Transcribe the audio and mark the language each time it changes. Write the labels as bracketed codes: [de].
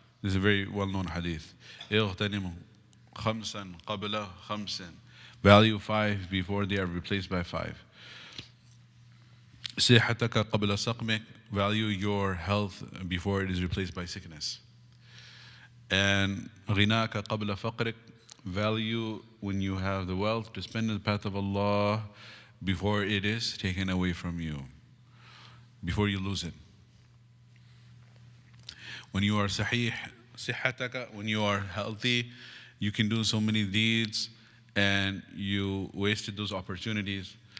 [en] This is a very well-known hadith. [ar] اغتنم خمسا قبل خمس. [en] Value 5 before they are replaced by 5. [ar] صحتك قبل سقمك. [en] Value your health before it is replaced by sickness. And [ar] غناك قبل فقرك. [en] Value when you have the wealth to spend in the path of Allah before it is taken away from you, before you lose it. When you are sahih, صحتك, when you are healthy, you can do so many deeds and you wasted those opportunities.